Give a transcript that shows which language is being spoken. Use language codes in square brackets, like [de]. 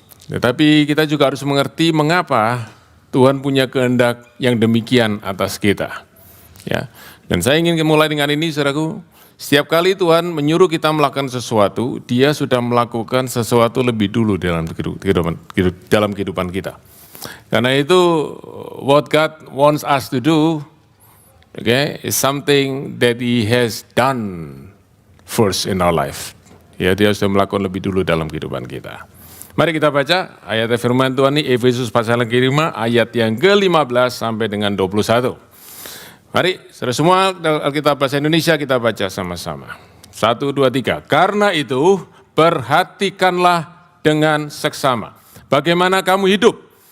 [id] Tetapi kita juga harus mengerti mengapa Tuhan punya kehendak yang demikian atas kita. Ya. Dan saya ingin mulai dengan ini, saudaraku. Setiap kali Tuhan menyuruh kita melakukan sesuatu, Dia sudah melakukan sesuatu lebih dulu dalam kehidupan kita. Karena itu, [en] what God wants us to do, is something that He has done first in our life. [id] Ya, Dia sudah melakukan lebih dulu dalam kehidupan kita. Mari kita baca ayat firman Tuhan ini, Efesus pasal yang kelima, ayat yang ke-15 sampai dengan 21. Mari, saudara semua, Alkitab Bahasa Indonesia kita baca sama-sama. 1, 2, 3. Karena itu, perhatikanlah dengan seksama bagaimana kamu hidup.